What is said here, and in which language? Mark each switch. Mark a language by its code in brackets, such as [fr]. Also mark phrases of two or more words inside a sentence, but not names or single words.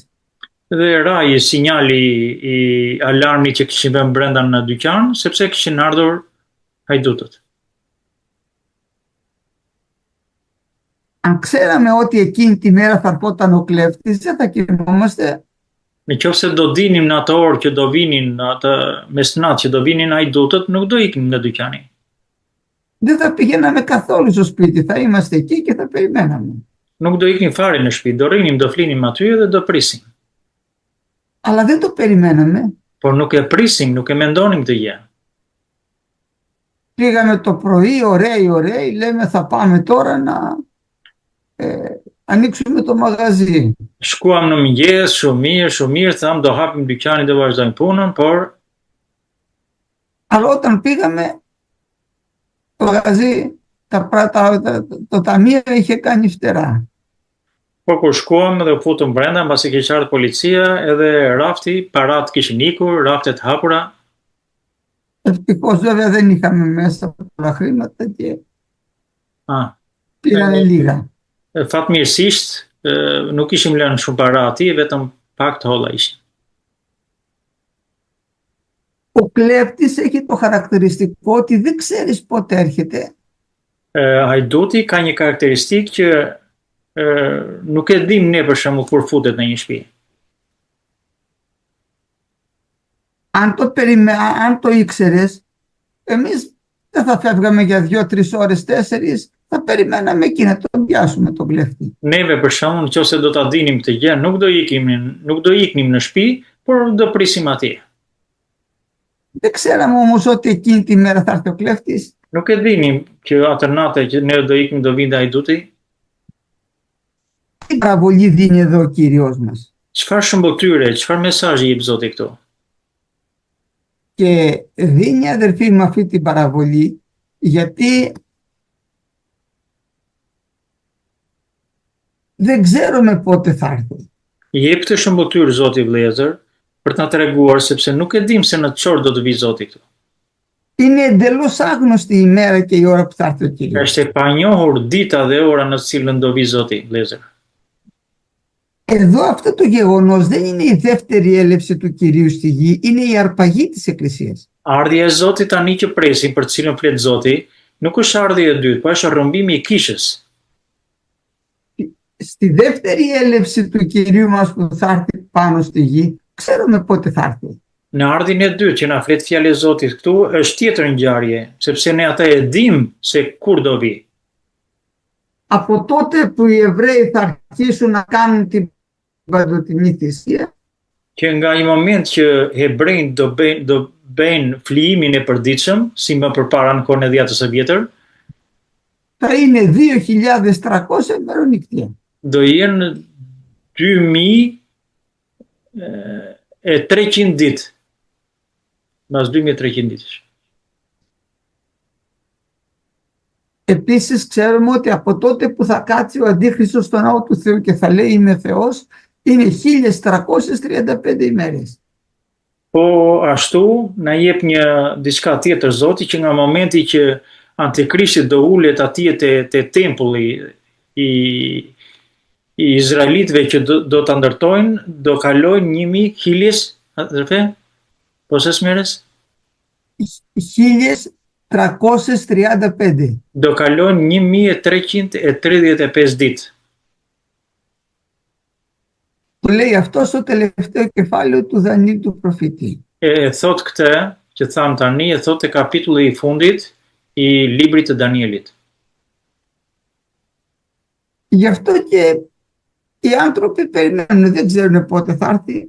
[sq] Dhe rai sinjali i alarmit që kishin vënë brenda në dyqan, sepse kishin ardhur hajdutët. [el] Αν ξέραμε ότι εκείνη τη μέρα θα ερχόταν ο κλέφτης, δεν θα κοιμόμαστε. [sq] Në qofse do dinim në atë orë që do vinin, në atë mesnat që do vinin hajdutët, nuk do iknim nga dyqani. [el] Δεν θα πηγαίναμε καθόλου στο σπίτι, θα είμαστε εκεί και θα περιμέναμε. [sq] Nuk do iknim fare në shtëpi, do rrinim, do flinim aty dhe do prisim. [el] Αλλά δεν το περιμέναμε. [sq] Por nuk e prisim, nuk e mendonim këtë gjë. [el] Πήγαμε το πρωί, ωραίοι, λέμε θα πάμε τώρα να ανοίξουμε το μαγαζί. [sq] Shkuam në mëngjes, shumë mirë, tham do hapim dyqanin dhe vazhdojmë punën, por [el] Αλλά όταν πήγαμε, το μαγαζί, το ταμείο είχε κάνει φτερά. [sq] por kur shkuam dhe u futëm brenda, mbasi kishte ardhur policia, edhe rafti, parat kishin ikur, raftet hapura. [el] Ευτυχώς βέβαια δεν είχαμε μέσα πολλά χρήματα και πήρανε λίγα. [sq] Fatmirësisht, nuk ishim lënë shumë para aty, vetëm pak të holla ishin. [el] Ο κλέφτης έχει το χαρακτηριστικό ότι δεν ξέρεις πότε έρχεται. [sq] Hajduti ka një karakteristikë që nuk e dim ne për shembull kur futet në një shtëpi. [el] Αν το ήξερες, εμείς δεν θα φεύγαμε για 2-3 ώρες, 4, θα περιμέναμε εκεί να τον πιάσουμε τον κλέφτη. [sq] Neve për shembull, nëse do ta dinim këtë gjë, nuk do iknim në shtëpi, por do prisim atje. [el] Δεν ξέραμε όμως ότι εκείνη τη μέρα θα έρθει ο κλέφτης. [sq] Nuk e dinim që atë natë që ne do iknim do vinte hajduti. [el] Τι παραβολή δίνει εδώ ο Κύριος μας. [sq] Çfarë shëmbëtyre, çfarë mesazhi jep Zoti këtu? [el] Και δίνει, αδερφοί μου, αυτή την παραβολή γιατί δεν ξέρουμε πότε θα έρθει. [sq] Jep këtë shëmbëtyrë Zoti vëllezër për ta treguar sepse nuk e dim se në çfarë do të vi Zoti këtu. [el] Είναι εντελώς άγνωστη η μέρα και η ώρα που θα έρθει ο Κύριος. [sq] Është e panjohur dita dhe ora në të cilën do vi Zoti vëllezër. [el] Εδώ αυτό το γεγονός δεν είναι η δεύτερη έλευση του Κυρίου στη γη, είναι η αρπαγή της Εκκλησίας. [sq] Ardhja e Zotit tani që presim, për të cilën flet Zoti, nuk është ardhja e dytë, po është rrëmbimi i kishës. [el] Στη δεύτερη έλευση του Κυρίου μας που θα έρθει πάνω στη γη, ξέρουμε πότε θα έρθει. [sq] Në ardhin e dytë që na flet fjalë e Zotit këtu, është tjetër ngjarje, sepse ne ata e dim se kur do vi. [el] Από τότε που οι Εβραίοι θα αρχίσουν να κάνουν την παντοτινή θυσία, [sq] Që nga i moment që hebrejt do bëjnë flijimin e përditshëm, si më përpara në kohën e dhjetës së vjetër, [el] θα είναι 2.300 ημερονικτία. [sq] do jenë 2.300 ditë. Mbas 2.300 ditësh. [el] Επίσης ξέρουμε ότι από τότε που θα κάτσει ο Αντίχριστος στον ναό του Θεού και θα λέει είμαι Θεός, είναι 1.335 ημέρες. [sq] Po ashtu na jep diçka tjetër Zoti që nga momenti që Antikrishti do ulet atje te tempulli i izraelitëve që do ta ndërtojnë, do kalojnë 1.000 hiljes, po ses merres? 1.335. Do kalojnë 1.335 ditë. [el] Το λέει αυτό στο τελευταίο κεφάλαιο του Δανείου του προφήτη. [sq] Thot këtë që tham tani, e thot te kapitulli i fundit i librit të Danielit. [el] Γι' αυτό και οι άνθρωποι περιμένουν, δεν ξέρουν πότε θα έρθει.